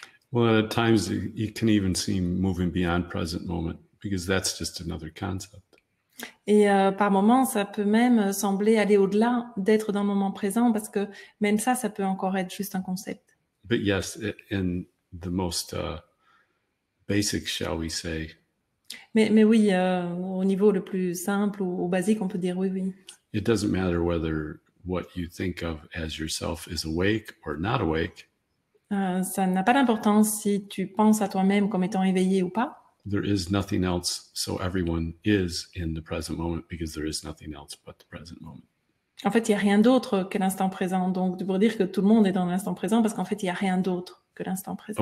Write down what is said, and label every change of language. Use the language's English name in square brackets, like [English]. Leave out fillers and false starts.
[English] Well, at times it can even seem moving beyond present moment because that's just another concept. [French] Et par moments, ça peut même sembler aller au-delà d'être dans le moment présent parce que même ça peut encore être juste un concept. [English] But yes, in the most basic, shall we say. [French] Mais oui, au niveau le plus simple ou basique, on peut dire oui, oui. [English] It doesn't matter whether what you think of as yourself is awake or not awake. [French] Ça n'a pas d'importance si tu penses à toi-même comme étant éveillé ou pas. [English] There is nothing else, so everyone is in the present moment because there is nothing else but the present moment. [French] En fait, il n'y a rien d'autre que l'instant présent. Donc, tu pourrais dire que tout le monde est dans l'instant présent parce qu'en fait, il n'y a rien d'autre que l'instant présent.